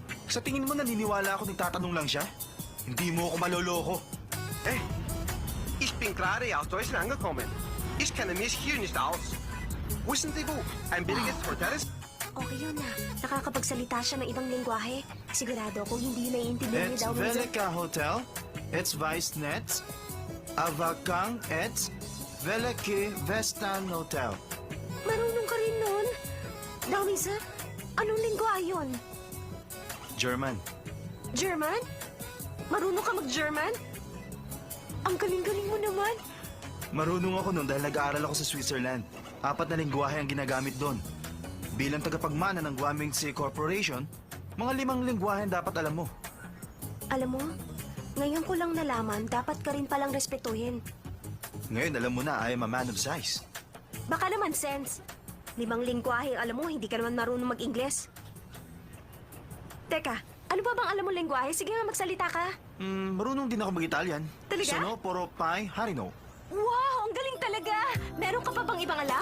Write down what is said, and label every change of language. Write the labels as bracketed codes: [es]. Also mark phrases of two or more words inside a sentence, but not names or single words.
[tl] Sa tingin mo naniniwala ako nagtatanong lang siya? Hindi mo ako maloloko. [de] Hey, ich bin gerade aus Deutschland angekommen. Ich kenne mich hier nicht aus. Wissen Sie wo? Ein billiges Hotel ist? [tl] Okay yun na. Nakakapagsalita siya ng ibang lingwahe. Sigurado kung hindi naiintindihan ni [en] It's Daw Windsor. Velika Hotel. It's Weissnetz. Avakang It's Velike Vestan Hotel. [tl] Marunong ka rin nun. Daw Windsor, anong lingwahe yun? German. German? Marunong ka mag-German? Ang galing-galing mo naman. Marunong ako nun dahil nag-aaral ako sa Switzerland. 4 na lingwahe ang ginagamit doon. Bilang tagapagmana ng Guamingxi Corporation, mga 5 lingwahe ang dapat alam mo. Alam mo, ngayon ko lang nalaman, dapat ka rin palang respetuhin. Ngayon alam mo na, [en] I am a man of size. [tl] Baka naman, sense. 5 lingwahe, alam mo, hindi ka naman marunong mag-Ingles. Teka, ano ba bang alam mo lingwahe? Sige nga, magsalita ka. Marunong din ako mag-Italian. Talaga? Sono, poro, pai, harino. Wow, ang galing talaga! Meron ka pa bang ibang alam?